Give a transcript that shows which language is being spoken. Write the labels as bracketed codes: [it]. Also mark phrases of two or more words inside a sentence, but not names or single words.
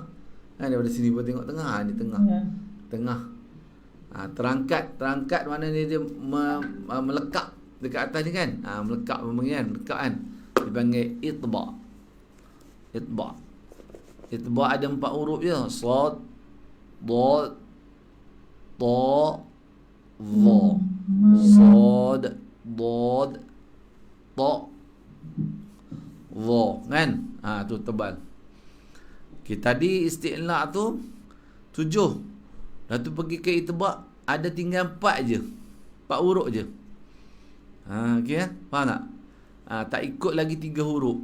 [ms] Kan? Daripada sini pun tengok tengah. Ni tengah. Tengah. Terangkat mana dia melekat dekat atas ni kan. Melekat kan, melekat kan. Dipanggil itba. Itba ada 4 huruf je. [ar] Sad, dad, ta, dha. Sad, dad, ta, dha. [ms] Kan? Tu tebal. Okay, tadi isti'la tu 7. Dah tu pergi ke itba, ada tinggal 4 je. 4 huruf je. Okey kan? Faham tak? Tak ikut lagi 3 huruf.